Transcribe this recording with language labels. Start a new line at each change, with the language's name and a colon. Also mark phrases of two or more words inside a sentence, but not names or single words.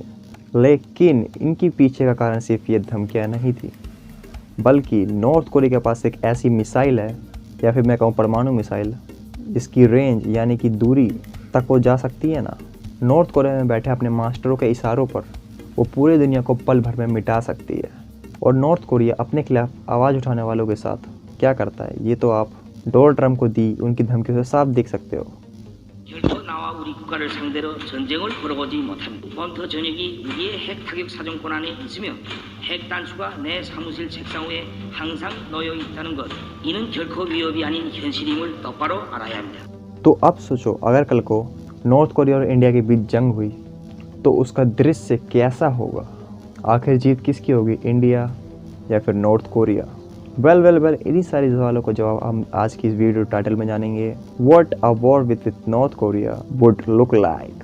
Hindi: लेकिन इनकी पीछे का कारण सिर्फ ये धमकियाँ नहीं थी, बल्कि नॉर्थ कोरिया के पास एक ऐसी मिसाइल है, या फिर मैं कहूँ परमाणु मिसाइल, जिसकी रेंज यानी कि दूरी तक वो जा सकती है ना। नॉर्थ कोरिया में बैठे अपने मास्टरों के इशारों पर वो पूरी दुनिया को पल भर में मिटा सकती है। और नॉर्थ कोरिया अपने खिलाफ आवाज़ उठाने वालों के साथ क्या करता है, ये तो आप डोनाल्ड ट्रंप को दी उनकी धमकियों से साफ देख सकते हो।
Korean: 결코 나와 우리 국가를 상대로 전쟁을 벌어보지 못합니다. 몬터 전역이 우리의 핵 타격 사정권 안에 있으며 핵 단수가 내 사무실 책상 위에 항상 놓여 있다는 것, 이는 결코 위협이 아닌 현실임을 똑바로 알아야 합니다.
Hindi: तो अब सोचो, अगर कल को नॉर्थ कोरिया और इंडिया के बीच जंग हुई तो उसका दृश्य कैसा होगा। आखिर जीत किसकी होगी, इंडिया या फिर नॉर्थ कोरिया। वेल इन्हीं सारी सवालों को जवाब हम आज की इस वीडियो टाइटल में जानेंगे।
English: What a war with North Korea would look like.